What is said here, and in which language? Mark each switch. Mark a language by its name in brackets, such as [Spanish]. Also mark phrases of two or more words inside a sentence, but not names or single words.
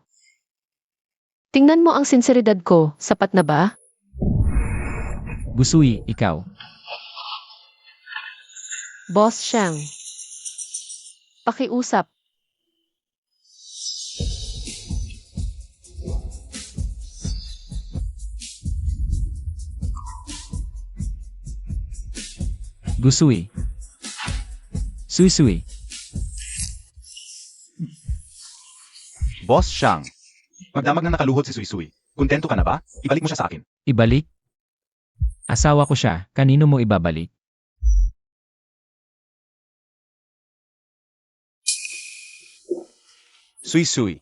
[Filipino] Tingnan mo ang sinseridad ko, sapat na ba? Busui, ikaw. Boss Shang. Pakiusap. Busui. Sui-sui. Boss Shang. Magdamag na nakaluhod si Sui-sui. Kontento ka na ba? Ibalik mo siya sa akin. Ibalik? Asawa ko siya, kanino mo ibabalik? Sui-sui.